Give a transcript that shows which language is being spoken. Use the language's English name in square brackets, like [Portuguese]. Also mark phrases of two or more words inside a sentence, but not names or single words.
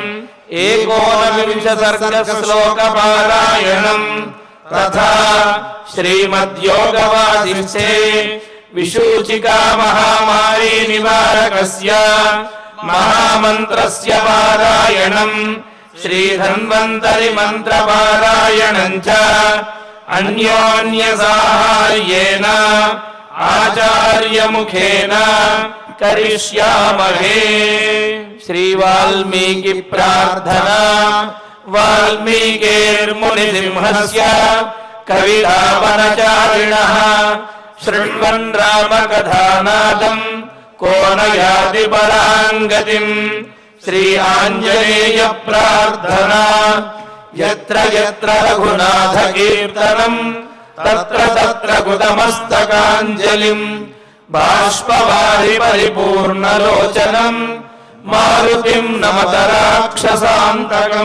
[Sanskrit] 19 సర్గ శ్లోక పారాయణం తథా శ్రీమద్యోగవాదిష్టే విశూచికా మహామారీ నివారకస్య మహామంత్రస్య పారాయణం శ్రీధన్వంతరి మంత్ర పారాయణం చ అన్యోన్య సాహార్యేన ఆచార్య ముఖేన కరిష్యామహే। శ్రీ వాల్మీకి ప్రార్థనా వాల్మీకిర్మునిసింహస్య కవితావనచారిణః శృణ్వన్ రామకథానాదం को न याति परां गतिं శ్రీ ఆంజనేయ ప్రార్థనా యత్ర యత్ర రఘునాథ కీర్తనం తత్ర తత్ర కృతమస్తకాంజలిం బాష్పవారి పరిపూర్ణలోచనం మారుతిం నమత రాక్షసాంతకం.